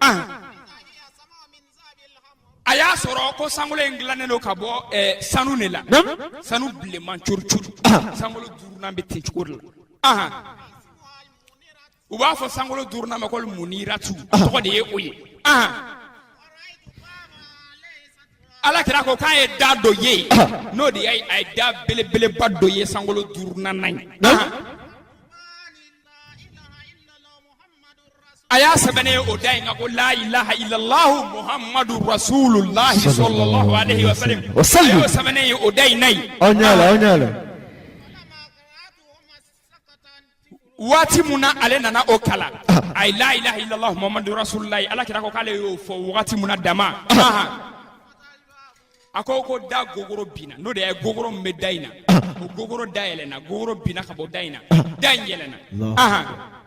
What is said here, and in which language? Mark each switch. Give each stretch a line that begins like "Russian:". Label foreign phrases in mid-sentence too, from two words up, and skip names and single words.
Bambara: a y'a sɔrɔ ko sankalo in dilannen don ka bɔ sanu de la sanu bilenman cori-cori sankalo 5 nan bɛ ten cogo de la u b'a fɔ sankalo 5 nan ma ko muniratu tɔgɔ de ye o ye alakira ko k'a ye da dɔ ye n'o de ye a ye da belebeleba dɔ ye sankalo 5 nan ye a y'a sɛbɛnnen o da in kan ko
Arabic: لا إله إلا الله محمد رسول الله صلى الله عليه وسلم
Bambara: a y'o sɛbɛnnen ye o da in na ye Onyala. waati mun na ale nana o kala a ye
Arabic: لا إله إلا الله محمد رسول الله
Bambara: alakira ko k'ale y'o fɔ wagati mun na dama a ko da gogoro binna n'o de ye gogoro min bɛ da in na o gogoro da yɛlɛnna gogoro binna ka bɔ da in na da in yɛlɛnna